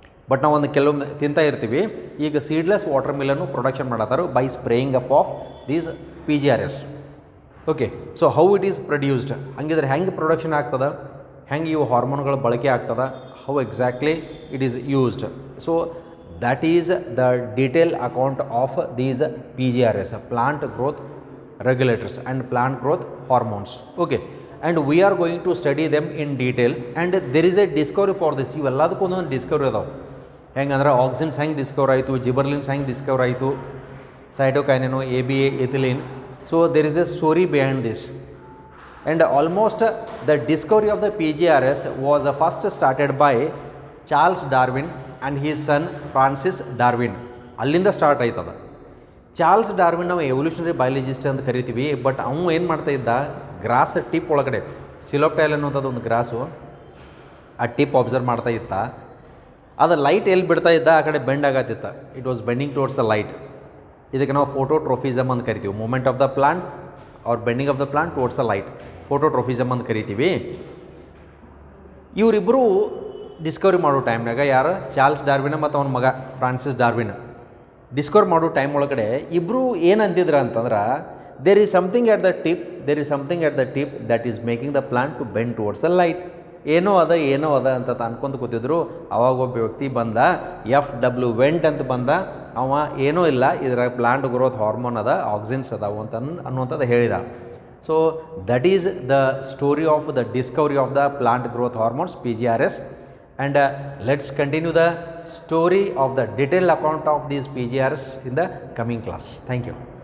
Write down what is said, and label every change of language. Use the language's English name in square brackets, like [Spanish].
[Kannada] But ನಾವು ಒಂದು ಕೆಲವೊಂದು ತಿಂತಾ ಇರ್ತೀವಿ. ಈಗ seedless water ಮಿಲನ್ನು production ಮಾಡತ್ತಾರು [English] By spraying up of these PGRS. Okay, so how it is produced, [Kannada] ಹಂಗಿದ್ರೆ ಹೆಂಗೆ ಪ್ರೊಡಕ್ಷನ್ ಆಗ್ತದೆ, ಹೆಂಗೆ ಇವು ಹಾರ್ಮೋನ್ಗಳ ಬಳಕೆ ಆಗ್ತದೆ, [English] How exactly it is used. So that is the detailed account of these PGRS, plant growth regulators and plant growth hormones. Okay, and we are going to study them in detail, and there is a discovery for this. [Kannada] ಇವೆಲ್ಲದಕ್ಕೂ ಒಂದೊಂದು Discovery ಅದಾವೆ. ಹೆಂಗಂದ್ರೆ auxins ಹೆಂಗೆ Discover ಆಯಿತು, ಜಿಬರ್ಲಿನ್ಸ್ ಹೆಂಗೆ Discover ಆಯಿತು, ಸೈಟೋಕೈನಿನು, ABA, ethylene. [English] So there is a story behind this, and almost the discovery of the PGRS was first started by Charles Darwin and his son Francis Darwin. [Kannada] ಅಲ್ಲಿಂದ start ಆಯ್ತದ. Charles Darwin ನಾವು evolutionary biologist ಅಂತ ಕರಿತೀವಿ. But ಅವನು ಏನು ಮಾಡ್ತಾ ಇದ್ದ, gross tip ಒಳಗಡೆ ಸಿಲೋಪ್ಟೈಲ್ ಅನ್ನೋಂಥದ್ದು ಒಂದು ಗ್ರಾಸು, ಆ ಟಿಪ್ ಅಬ್ಸರ್ವ್ ಮಾಡ್ತಾ ಇತ್ತ. ಅದು ಲೈಟ್ ಎಲ್ಲಿ ಬಿಡ್ತಾ ಇದ್ದ ಆ ಕಡೆ bend ಆಗತ್ತಿತ್ತ. [English] It was bending towards the light. [Kannada] ಇದಕ್ಕೆ ನಾವು ಫೋಟೋಟ್ರೋಫಿಸಮ್ ಅಂತ ಕರಿತೀವಿ. [English] movement of the plant or bending of the plant towards the light, [Kannada] ಫೋಟೋಟ್ರೋಫಿಸಮ್ ಅಂತ ಕರಿತೀವಿ. ಇವರಿಬ್ಬರು ಡಿಸ್ಕವರಿ ಮಾಡೋ ಟೈಮ್ನಾಗ, ಯಾರು, ಚಾರ್ಲ್ಸ್ ಡಾರ್ವಿನ್ ಮತ್ತು ಅವನ ಮಗ ಫ್ರಾನ್ಸಿಸ್ ಡಾರ್ವಿನ್ ಡಿಸ್ಕವರ್ ಮಾಡೋ ಟೈಮ್ ಒಳಗಡೆ ಇಬ್ಬರು ಏನು ಅಂತಿದ್ರು ಅಂತಂದ್ರೆ, [English] There is something at the tip, there is something at the tip that is making the plant to bend towards the light. [Kannada] ಏನೋ ಅದ ಅಂತ ಅನ್ಕೊಂತ ಕೂತಿದ್ರು. ಅವಾಗ ಒಬ್ಬ ವ್ಯಕ್ತಿ ಬಂದ, FW ವೆಂಟ್ ಅಂತ ಬಂದ. ಅವ ಏನೂ ಇಲ್ಲ, ಇದರ ಪ್ಲಾಂಟ್ ಗ್ರೋತ್ ಹಾರ್ಮೋನ್ ಅದ, ಆಕ್ಸಿನ್ಸ್ ಅದಾವು ಅಂತ ಅನ್ನುವಂಥದ್ದು ಹೇಳಿದ. [English] So that is the story of the discovery of the plant growth hormones, PGRS. And let's continue the story of the detailed account of these PGRs in the coming class. Thank you.